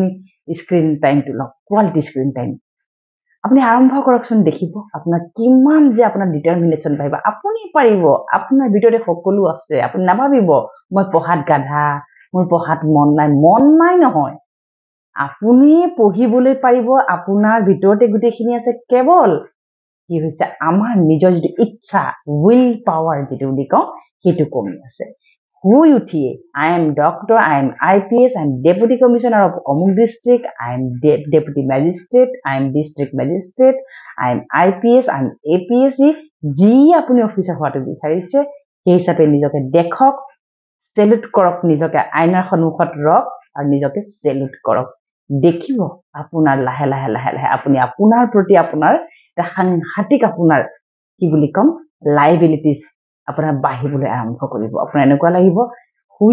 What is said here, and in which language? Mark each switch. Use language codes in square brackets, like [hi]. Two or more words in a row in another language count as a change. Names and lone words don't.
[en] screen timeটো [as] লওক [en] quality screen time [as] আপুনি আৰম্ভ কৰকচোন দেখিব আপোনাৰ কিমান যে আপোনাৰ ডিটাৰমিনেশ্যন পাইব আপুনি পাৰিব আপোনাৰ ভিতৰতে সকলো আছে আপুনি নাভাবিব মই পঢ়াত গাধা মোৰ পঢ়াত মন নাই নহয় আপুনি পঢ়িবলৈ পাৰিব আপোনাৰ ভিতৰতে গোটেইখিনি আছে কেৱল কি হৈছে আমাৰ নিজৰ যিটো ইচ্ছা [en] will power [as] যিটো বুলি কওঁ সেইটো কমি আছে শুই উঠিয়ে [en] I am doctor, I am IPS, I am deputy commissioner of Amuk district, I am deputy magistrate, I am district magistrate, I am IPS, I am APSC [as] যি আপুনি অফিচাৰ হোৱাটো বিচাৰিছে সেই হিচাপে নিজকে দেখক সেলুট কৰক নিজকে আইনাৰ সন্মুখত ৰখ আৰু নিজকে সেলুট কৰক দেখিব আপোনাৰ লাহে লাহে আপুনি আপোনাৰ প্ৰতি আপোনাৰ এটা সাংঘাতিক আপোনাৰ কি বুলি কম লাইবিলিটিজ আপোনাৰ বাঢ়িবলৈ আৰম্ভ কৰিব আপোনাৰ এনেকুৱা লাগিব শুই